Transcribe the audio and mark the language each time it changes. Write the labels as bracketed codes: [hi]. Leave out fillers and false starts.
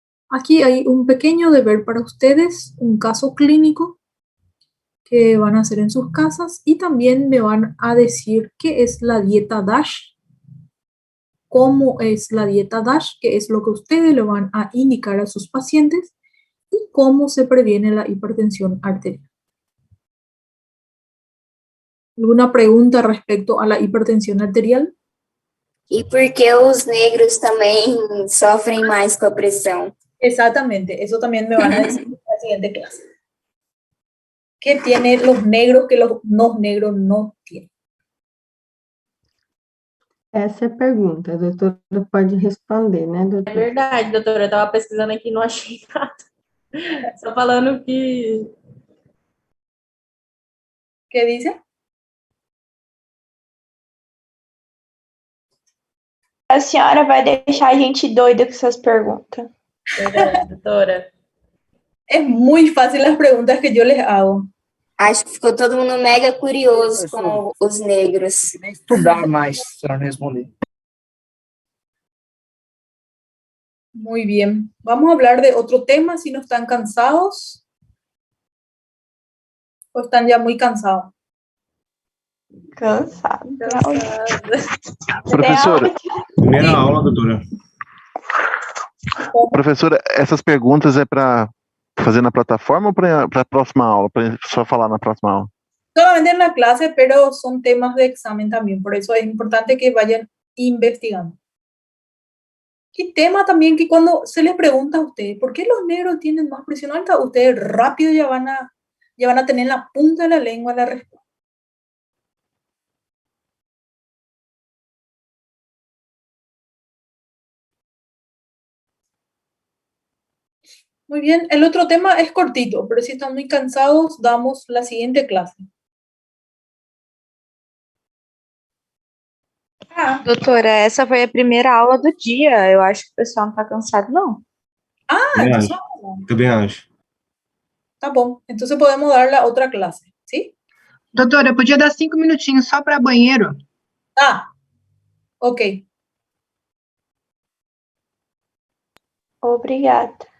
[es] Aquí hay un pequeño deber para ustedes, un caso clínico que van a hacer en sus casas y también me van a decir qué es la dieta DASH, cómo es la dieta DASH, que es lo que ustedes le van a indicar a sus pacientes y cómo se previene la hipertensión arterial. ¿Alguna pregunta respecto a la hipertensión arterial? [pt] E por que os negros também sofrem mais com a pressão? [es] Exactamente, eso también me van a decir en la siguiente clase. ¿Qué tienen los negros que los no negros no tienen? [pt] Essa é a pergunta, a doutora pode responder, né, É doutora? verdade, doutora. Eu estava pesquisando aqui e não achei nada. Só falando que... [es] ¿Qué dice? [pt] A senhora vai deixar a gente doida com essas perguntas. Verdade, doutora. [es] Es muy fácil las preguntas que yo les hago. [pt] Acho que ficou todo mundo mega curioso com os negros. Estudar mais para responder. [es] Muy bien. Vamos a hablar de otro tema si no están cansados o están ya muy cansados. Cansado. [pt] Professora, Primeira aula, doutora. professora, essas perguntas é para fazer na plataforma ou para a próxima aula? Para só falar na próxima aula? [es] Solamente en la clase, pero son temas de examen también. Por eso es importante que vayan investigando. Y tema también que cuando se les pregunta a ustedes, ¿por qué los negros tienen más presión alta? Ustedes rápido ya van a tener en la punta de la lengua la respuesta. Muy bien, el otro tema es cortito, pero si están muy cansados, damos la siguiente clase. [pt] Doutora, essa foi a primeira aula do dia. Eu acho que o pessoal não tá cansado, não. Também acho. Também acho. Tá bom, [es] entonces podemos dar la otra clase, ¿sí? [pt] Doutora, podia dar 5 minutinhos só para banheiro? Tá, ok. Obrigada.